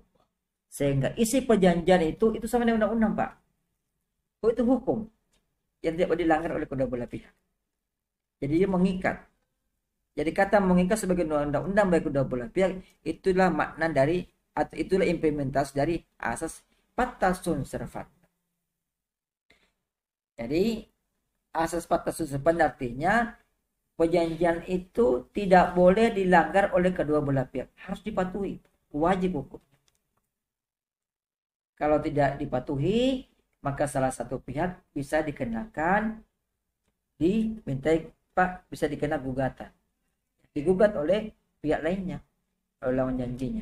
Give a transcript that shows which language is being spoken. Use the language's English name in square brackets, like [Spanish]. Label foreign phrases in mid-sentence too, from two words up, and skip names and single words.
[Indonesian] Sehingga isi perjanjian itu sama dengan undang-undang, Pak. Oh, itu hukum yang tidak boleh dilanggar oleh kedua belah pihak. Jadi dia mengikat. Jadi kata mengikat sebagai undang-undang bagi kedua belah pihak, itulah makna dari atau itulah implementasi dari asas [Latin] pacta sunt servanda. [Indonesian] Jadi asas [Latin] pacta sunt servanda [Indonesian] artinya perjanjian itu tidak boleh dilanggar oleh kedua belah pihak, harus dipatuhi, wajib hukum. Kalau tidak dipatuhi, maka salah satu pihak bisa dikenakan bisa dikena gugatan, digugat oleh pihak lainnya, oleh lawan janjinya.